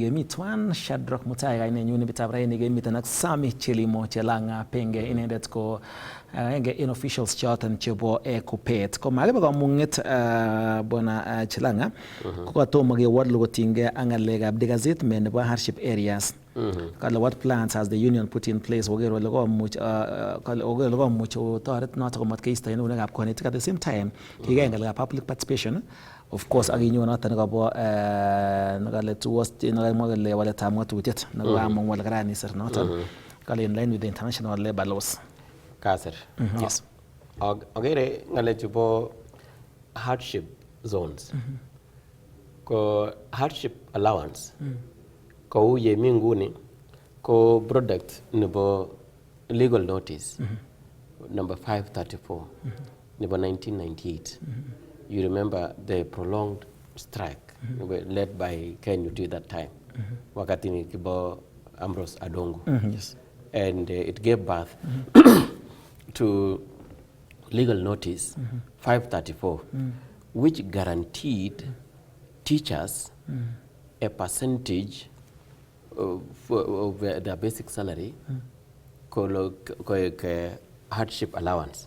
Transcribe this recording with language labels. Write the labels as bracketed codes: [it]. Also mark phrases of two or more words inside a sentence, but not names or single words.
[kln] Gemi Twan Shadrack Mutai kainenyu nebitab raini gemiten ak Sami Chelimo Chelanga Penge inendet ko enge in officials choton chebo Kupet. Ko magebe kamung'et bwana Chelanga ko katomo kewol kotinge ak ng'alekab digazitment nebo hardship areas. [en] What plans has the union put in place at the same time public participation of course [kln] aginyo noton nekabo [en] towards [kln] waletab ng'atutiet nekamo wal karanisir noton [en] in line with the international labor laws. [kln] Kasir. [en] Yes. [kln] Agere ngalechu bo [en] hardship zones. Ko hardship allowance. [kln] Ko yemi nguni ko product nebo [en] legal notice [kln] number 534 nebo 1998. [en] You remember the prolonged strike led by Kenyuti that time. [sw] Wakati ni kibo Ambrose Adongo. [en] Yes. And it gave birth to legal notice 534 which guaranteed teachers a percentage of their basic salary called hardship allowance.